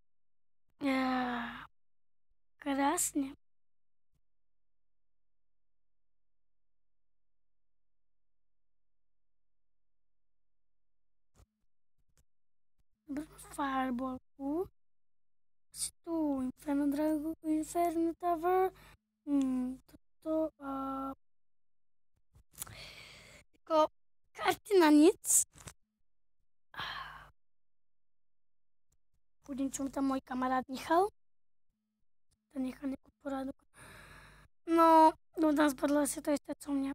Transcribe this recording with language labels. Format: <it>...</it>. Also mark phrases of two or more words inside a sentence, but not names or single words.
<sk>Krásne. Fireballku. Si tu Inferno Dragon, Inferno Tower.</sk> <cs>Toto jako karty na nic.</cs> <sk>Půjdem, čo mi tam můj kamarád nechal.</sk> <cs>To nechal nějakou poradu. No, tam spadlo asi to jisté, co mě.</cs>